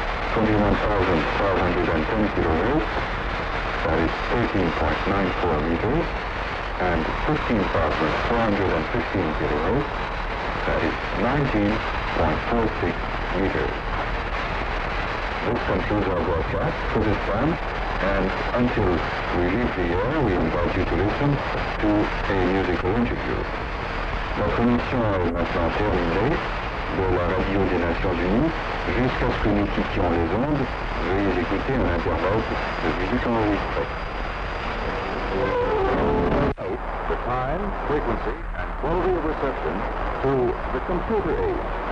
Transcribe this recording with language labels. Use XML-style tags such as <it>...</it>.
<en>21,510 kilohertz, that is 13.94 meters, and 15,415 kilohertz, that is 19.46 meters. This concludes our broadcast for this time, and until we leave the air, we invite you to listen to a musical interview.</en> <fr>Notre émission est maintenant terminée de la radio des Nations Unies. Jusqu'à ce que nous quittions les ondes, veuillez écouter un intervalle de musique enregistrée.</fr> <en>The time, frequency, and quality of reception to the computer age.</en>